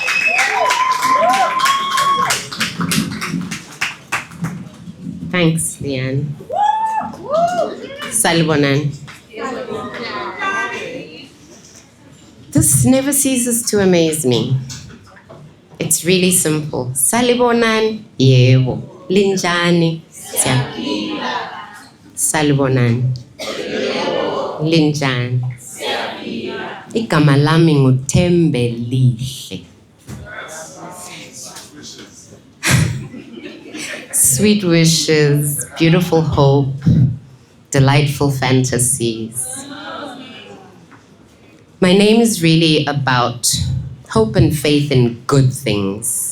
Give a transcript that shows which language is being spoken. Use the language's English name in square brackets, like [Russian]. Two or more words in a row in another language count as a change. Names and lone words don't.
[English] Thanks, Leanne. [North Ndebele] Salibonan. [English] This never ceases to amaze me. It's really simple. [North Ndebele] Salibonan, yebo. Linjani, siyaphila. Salibonan. Linjani. Siyaphila. Igama lami nguThembi lihle. [English] Sweet wishes, beautiful hope, delightful fantasies. My name is really about hope and faith in good things.